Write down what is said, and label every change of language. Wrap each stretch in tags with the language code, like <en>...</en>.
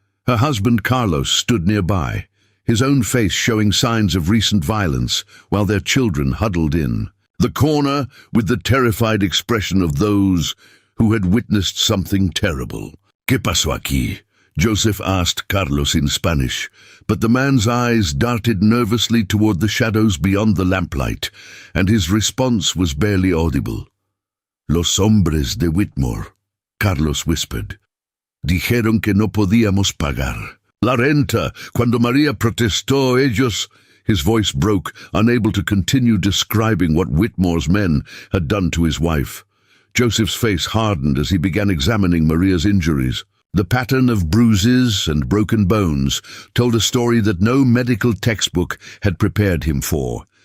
<en>Her husband Carlos stood nearby, his own face showing signs of recent violence, while their children huddled in the corner with the terrified expression of those who had witnessed something terrible.</en> <es>¿Qué pasó aquí?</es> <en>Joseph asked Carlos in Spanish, but the man's eyes darted nervously toward the shadows beyond the lamplight, and his response was barely audible.</en> <es>Los hombres de Whitmore,</es> <en>Carlos whispered.</en> <es>Dijeron que no podíamos pagar. La renta, cuando María protestó, ellos...</es> <en>His voice broke, unable to continue describing what Whitmore's men had done to his wife. Joseph's face hardened as he began examining Maria's injuries. The pattern of bruises and broken bones told a story that no medical textbook had prepared him for.</en>